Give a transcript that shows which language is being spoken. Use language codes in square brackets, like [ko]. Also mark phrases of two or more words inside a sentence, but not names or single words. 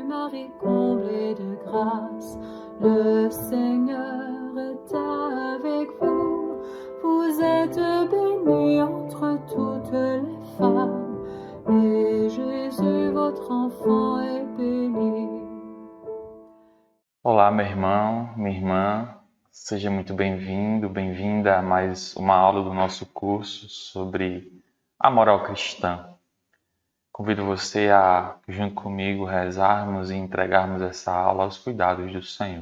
[fr] Marie, comblée de grâce, le Seigneur est avec vous. Vous êtes bénie entre toutes les femmes, et Jésus, votre enfant, est béni. [pt] Olá, meu irmão, minha irmã, seja muito bem-vindo, bem-vinda a mais uma aula do nosso curso sobre a moral cristã. Convido você a, junto comigo, rezarmos e entregarmos essa aula aos cuidados do Senhor.